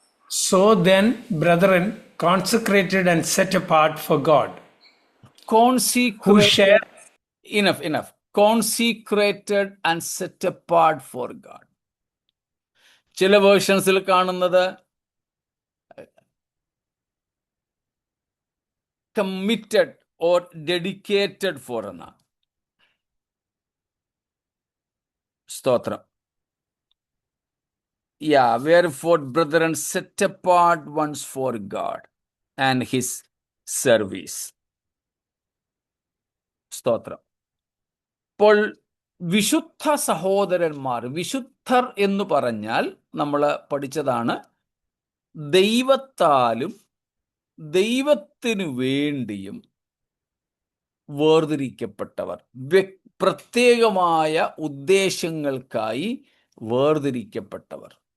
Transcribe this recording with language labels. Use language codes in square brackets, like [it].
[en] So then, brethren, consecrated and set apart for God, who share. Enough. Consecrated and set apart for God. [ml] ചില വേർഷൻസിൽ കാണുന്നത് [en] committed or dedicated for [ml] എന്നാണ്. സ്തോത്രം. [en] Wherefore, brethren, set apart ones for God and his service. [ml] സ്തോത്രം. ഇപ്പോൾ വിശുദ്ധ സഹോദരന്മാർ, വിശുദ്ധർ എന്ന് പറഞ്ഞാൽ നമ്മൾ പഠിച്ചതാണ്, ദൈവത്താലും ദൈവത്തിനു വേണ്ടിയും വേർതിരിക്കപ്പെട്ടവർ, പ്രത്യേകമായ ഉദ്ദേശങ്ങൾക്കായി വേർതിരിക്കപ്പെട്ടവർ.